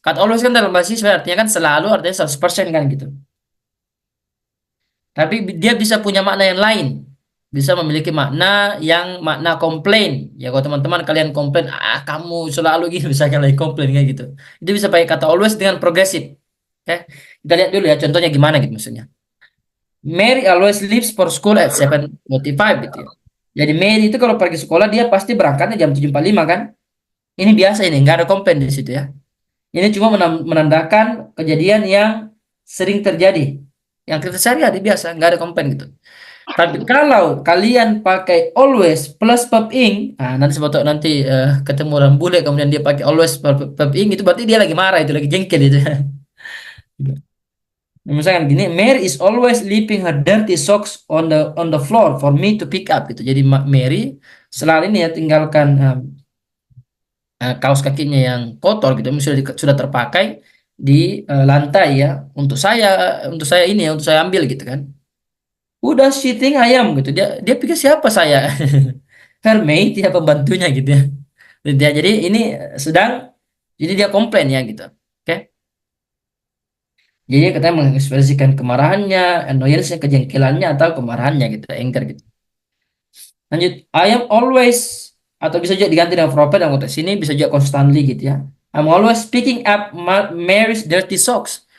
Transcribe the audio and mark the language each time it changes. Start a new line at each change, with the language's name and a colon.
Indonesian: Kata always kan dalam bahasa Inggris artinya kan selalu, artinya 100% kan gitu. Tapi dia bisa punya makna yang lain. Bisa memiliki makna yang makna komplain. Ya kalau teman-teman kalian komplain, ah kamu selalu gini, bisa kalian komplain kayak gitu. Itu bisa pakai kata always dengan progresif. Oke. Kita lihat dulu ya contohnya gimana gitu maksudnya.
English: Mary always leaves for school at 7:45
Indonesian: gitu ya. Jadi Mary itu kalau pergi sekolah dia pasti berangkatnya jam 7:45 kan? Ini biasa ini, nggak ada komplain di situ ya. Ini cuma menandakan kejadian yang sering terjadi. Yang kita sehari-hari biasa, nggak ada komplain gitu. Tapi kalau kalian pakai always plus verb ing, nah nanti sebetulnya nanti ketemu orang bule kemudian dia pakai always verb ing, itu berarti dia lagi marah, itu lagi jengkel itu. Misalkan gini,
English: Mary is always leaving her dirty socks on the floor for me to pick up
Indonesian: gitu. Jadi Mary selalu ini ya tinggalkan kaos kakinya yang kotor gitu, sudah terpakai di lantai ya, untuk saya ini ya, untuk saya ambil gitu kan. Udah cheating ayam gitu, dia dia pikir siapa saya.
English: Her maid
Indonesian: ya, pembantunya gitu ya. Jadi ini sedang, jadi dia komplain ya gitu, oke. Jadi katanya mengekspresikan kemarahannya, annoyance-nya, kejengkelannya atau kemarahannya gitu, anger gitu. Lanjut,
English: I am always,
Indonesian: atau bisa juga diganti dengan proper dalam konteks ini, bisa juga constantly gitu ya.
English: I'm always picking up Mary's dirty socks.